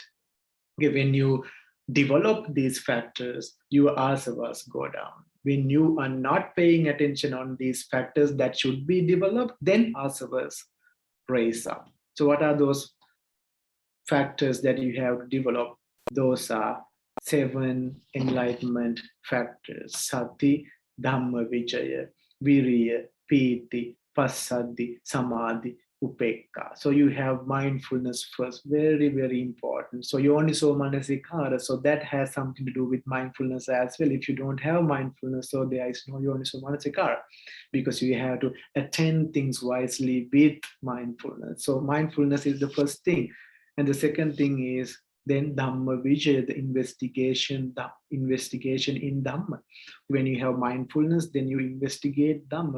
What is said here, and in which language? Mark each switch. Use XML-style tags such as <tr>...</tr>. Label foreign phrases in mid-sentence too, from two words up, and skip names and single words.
<en>Okay, when you develop these factors, your asavas go down. When you are not paying attention on these factors that should be developed, then asavas raise up. So what are those factors that you have to develop? Those are 7 enlightenment factors:</en> <pi>sati, dhamma vijaya, viriya, piti, passaddhi, samadhi, upekka.</pi> <en>So you have mindfulness first, very, very important.</en> <pi>So yoniso manasikara,</pi> <en>so that has something to do with mindfulness as well. If you don't have mindfulness, so there is no</en> <pi>yoniso manasikara,</pi> <en>because you have to attend things wisely with mindfulness. So mindfulness is the first thing. And the second thing is then</en> <pi>Dhamma Vijaya,</pi> <en>the investigation in Dhamma. When you have mindfulness, then you investigate Dhamma.</en>